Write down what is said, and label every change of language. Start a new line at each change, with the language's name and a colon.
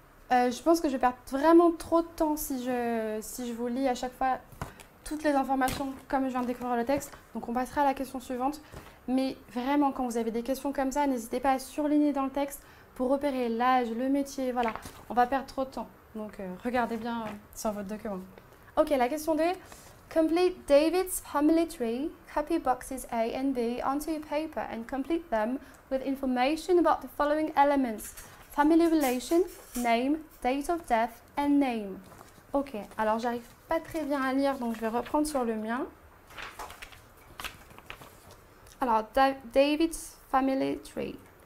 French: Je pense que je vais perdre vraiment trop de temps si je vous lis à chaque fois toutes les informations comme je viens de découvrir le texte. Donc on passera à la question suivante. Mais vraiment, quand vous avez des questions comme ça, n'hésitez pas à surligner dans le texte pour repérer l'âge, le métier. Voilà, on va perdre trop de temps. Donc regardez bien sur votre document. Ok, la question 2.
English: Complete David's family tree. Copy boxes A and B onto your paper and complete them with information about the following elements. Family relation, name, date of death and name.
French: Ok, alors j'arrive pas très bien à lire, donc je vais reprendre sur le mien.
English: Alors, David's family tree.